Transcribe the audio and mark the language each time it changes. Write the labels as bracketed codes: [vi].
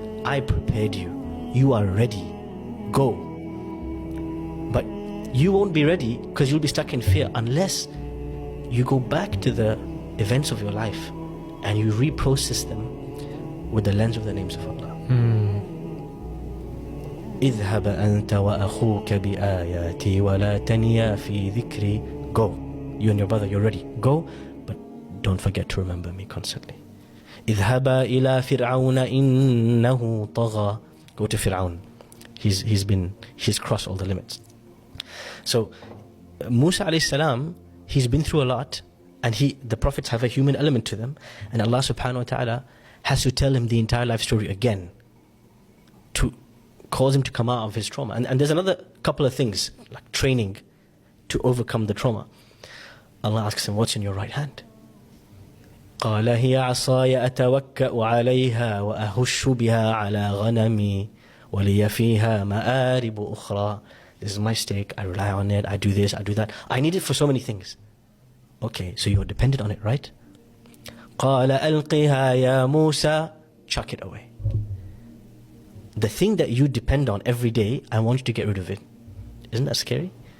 [en] I prepared you. You are ready. Go. But you won't be ready because you'll be stuck in fear unless you go back to the events of your life and you reprocess them with the lens of the names of Allah. [ar] اذهب أنت وأخوك بآياتي ولا تنيا في ذكري [en] go. You and your brother, you're ready. Go, but don't forget to remember me constantly. [ar] اذهبا إلى فرعون إنه طغى. [en] Go to Fir'aun. He's crossed all the limits. So Musa alayhi salam, he's been through a lot, and the prophets have a human element to them, and Allah subhanahu wa ta'ala has to tell him the entire life story again to cause him to come out of his trauma. And there's another couple of things, like training to overcome the trauma. Allah asks him, what's in your right hand? [ar] قال هي عصاي أتوكأ عليها وأهش بها على غنمي ولي فيها مآرب أخرى. [en] This is my stake, I rely on it, I do this, I do that. I need it for so many things. Okay, so you're dependent on it, right? [ar] قال ألقها يا موسى. [en] Chuck it away. The thing that you depend on every day, I want you to get rid of it. Isn't that scary?